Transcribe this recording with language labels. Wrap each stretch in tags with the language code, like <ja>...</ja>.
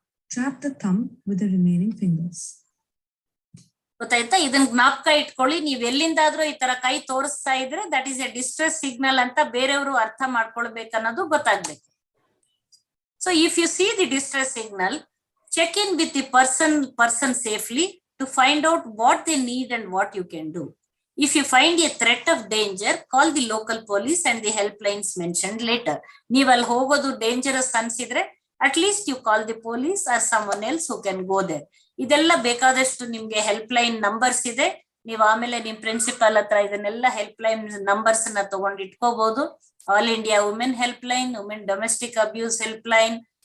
<en>Trap the thumb with the remaining fingers.</en> <kn>ಗೊತ್ತಾಯ್ತಾ? ಇದನ್ನ ಜ್ಞಾಪಕ ಇಟ್ಕೊಳ್ಳಿ. ನೀವ್ ಎಲ್ಲಿಂದಾದ್ರೂ ಈ ತರ ಕೈ ತೋರಿಸ್ತಾ ಇದ್ರೆ</kn> <en>that is a distress signal</en> <kn>ಅಂತ ಬೇರೆಯವರು ಅರ್ಥ ಮಾಡ್ಕೊಳ್ಬೇಕನ್ನೋದು ಗೊತ್ತಾಗ್ಬೇಕು.</kn> <en>So if you see the distress signal, check in with the person safely to find out what they need and what you can do. If you find a threat of danger, call the local police and the helplines mentioned later.</en> <kn>ನೀವ್ ಅಲ್ಲಿ ಹೋಗೋದು dangerous ಅನ್ಸಿದ್ರೆ</kn> <en>at least you call the police or someone else who can go there.</en> <kn>ಇದೆಲ್ಲ ಬೇಕಾದಷ್ಟು ನಿಮ್ಗೆ help line numbers ಇದೆ. ನೀವ್ ಆಮೇಲೆ ನಿಮ್ ಪ್ರಿನ್ಸಿಪಲ್ ಹತ್ರ ಇದನ್ನೆಲ್ಲ ಹೆಲ್ಪ್ ಲೈನ್ ನಂಬರ್ಸ್ ನ ತಗೊಂಡು ಇಟ್ಕೋಬಹುದು.</kn> <en>All India women help line, women domestic abuse help line.</en>